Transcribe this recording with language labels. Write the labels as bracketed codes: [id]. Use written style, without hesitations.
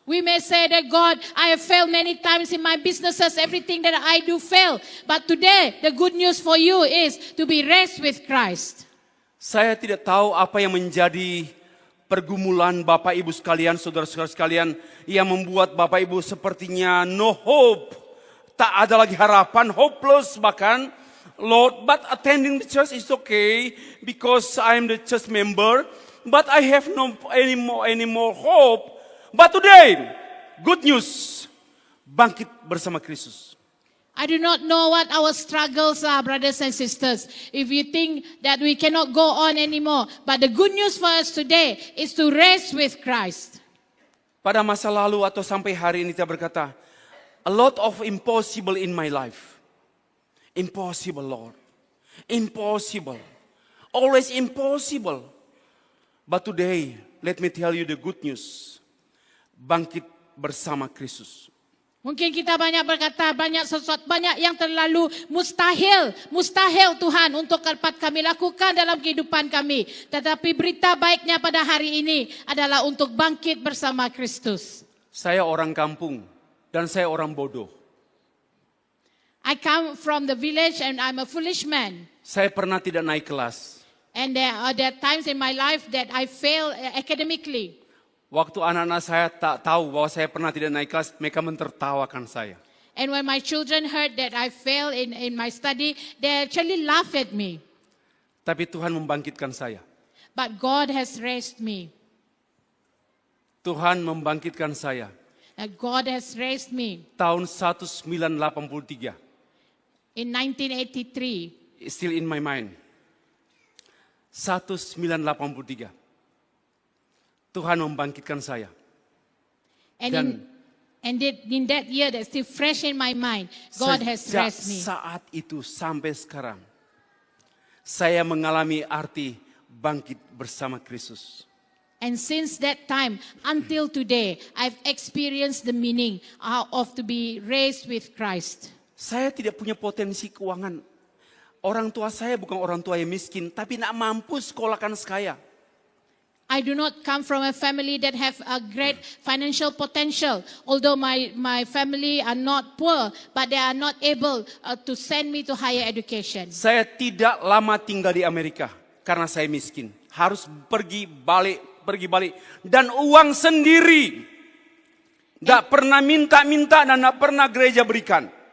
[en] We may say that, God, I have failed many times in my businesses, everything that I do fail. But today, the good news for you is to be raised with Christ. [id] Saya tidak tahu apa yang menjadi pergumulan Bapak Ibu sekalian, saudara-saudara sekalian, yang membuat Bapak Ibu sepertinya [en] no hope. [id] Tak ada lagi harapan, [en] hopeless [id] bahkan. [en] Lord, but attending the church is okay because I am the church member. But I have no any more hope. But today, good news, [id] bangkit bersama Kristus. [en] I do not know what our struggles are, brothers and sisters. If you think that we cannot go on anymore, but the good news for us today is to raise with Christ. [id] Pada masa lalu atau sampai hari ini kita berkata, [en] a lot of impossible in my life. Impossible, Lord. Impossible. Always impossible. But today, let me tell you the good news. [id] Bangkit bersama Kristus. Mungkin kita banyak berkata, banyak yang terlalu mustahil Tuhan untuk dapat kami lakukan dalam kehidupan kami. Tetapi berita baiknya pada hari ini adalah untuk bangkit bersama Kristus. Saya orang kampung dan saya orang bodoh. [en] I come from the village and I'm a foolish man. [id] Saya pernah tidak naik kelas. [en] And there are times in my life that I fail academically. [id] Waktu anak-anak saya tak tahu bahwa saya pernah tidak naik kelas, mereka mentertawakan saya. [en] And when my children heard that I fail in my study, they actually laugh at me. [id] Tapi Tuhan membangkitkan saya. [en] But God has raised me. [id] Tuhan membangkitkan saya. [en] God has raised me. [id] Tahun 1983. [en] In 1983. Still in my mind. 1983. [id] Tuhan membangkitkan saya. [en] And in that year that's still fresh in my mind, God has raised me. [id] Saat itu sampai sekarang, saya mengalami arti bangkit bersama Kristus. [en] And since that time until today, I've experienced the meaning of to be raised with Christ. [id] Saya tidak punya potensi keuangan. Orang tua saya bukan orang tua yang miskin, tapi nak mampu sekolahkan saya. [en] I do not come from a family that have a great financial potential. Although my family are not poor, but they are not able to send me to higher education. [id] Saya tidak lama tinggal di Amerika karena saya miskin. Harus pergi balik. Dan uang sendiri. Tidak pernah minta-minta dan tidak pernah gereja berikan.